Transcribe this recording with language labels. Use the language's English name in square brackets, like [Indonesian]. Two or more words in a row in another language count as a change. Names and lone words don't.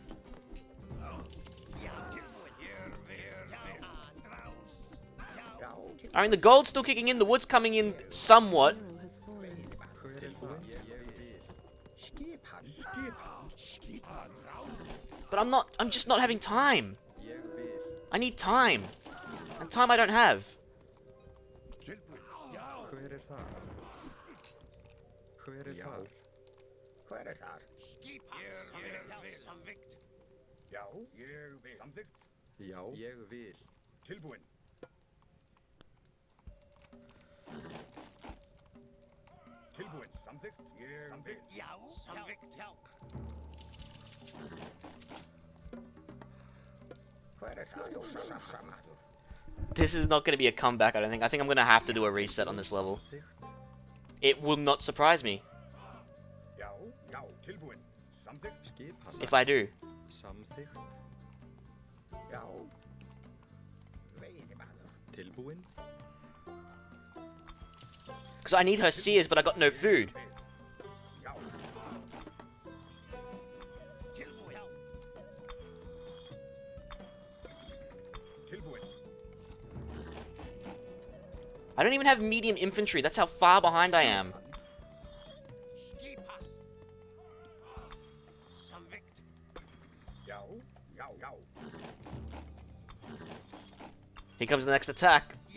[English] I mean, the gold's still kicking in, the wood's coming in somewhat. But I'm just not having time. I need time. And time I don't have. [Icelandic] Hver þar? Hver þar? Hver þar? Já, ég vil. Samþykkt? Já, ég vil. Tilbúinn. Tilbúinn. Samþykkt? Ég vil. Já, samþykkt, já. Hver þar? [English] This is not going to be a comeback, I don't think. I think I'm going to have to do a reset on this level. It will not surprise me [Icelandic] Já, já, tilbúinn. Samþykkt? Skipan. [English] if I do. [Icelandic] Samþykkt? Já. Veiðimaður. Tilbúinn? [English] Because I need her seers, but I got no food. [Icelandic] Já. Tilbúinn. [English] I don't even have medium infantry. That's how far behind I am. [Icelandic] Já, já, já. [English] Here comes the next attack.